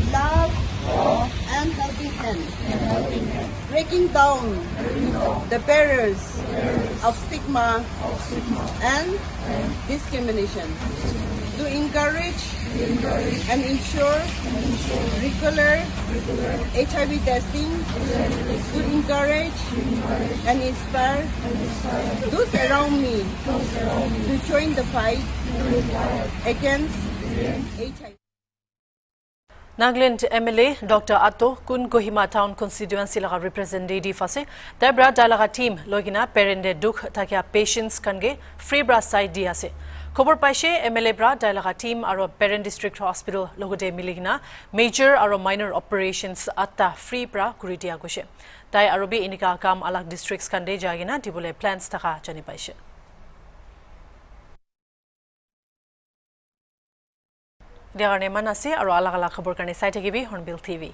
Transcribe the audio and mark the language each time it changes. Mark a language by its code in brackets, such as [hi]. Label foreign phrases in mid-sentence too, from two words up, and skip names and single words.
[en] love and helping hand, breaking down the barriers of stigma and discrimination, to encourage and ensure regular HIV testing, to encourage and inspire those around me to join the fight against HIV. Nagaland MLA Dr. [nag] Atto Kun Kohima Town Constituency laga representative ase Debra Dalaga team logina perende dukh takya patients kange free bra side di ase খবৰ পাইছে MLA ব্ৰা ডাইলাকা টিম আৰু পেৰেণ্ট [en] district hospital [nag] লগতে মিলিকিনা মেজৰ আৰু মাইনৰ অপাৰেশ্যনছ 8টা ফ্ৰী পৰা কৰি দিয়া গৈছে তাই আৰু বি এনিকা কাম আলাক ডিষ্ট্ৰিক্টছ কাণ্ডে যাগিনা দিবলৈ প্লেনছ থকা জানি পাইছে দিয়াৰ কাৰণে মান আছে আৰু আলাক আলাক খবৰ কাৰণে চাই থাকিবি হৰ্ণবিল টিভি